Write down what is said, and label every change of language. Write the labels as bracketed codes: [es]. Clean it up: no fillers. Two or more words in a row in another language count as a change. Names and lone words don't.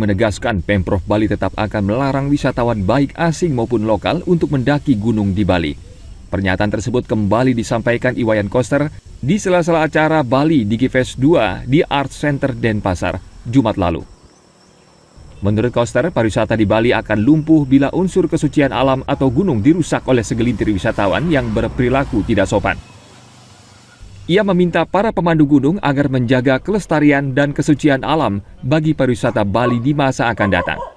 [id] menegaskan Pemprov Bali tetap akan melarang wisatawan baik asing maupun lokal untuk mendaki gunung di Bali. Pernyataan tersebut kembali disampaikan Iwayan Koster di sela-sela acara Bali Digifest 2 di Art Center Denpasar, Jumat lalu. Menurut Koster, pariwisata di Bali akan lumpuh bila unsur kesucian alam atau gunung dirusak oleh segelintir wisatawan yang berperilaku tidak sopan. Ia meminta para pemandu gunung agar menjaga kelestarian dan kesucian alam bagi pariwisata Bali di masa akan datang.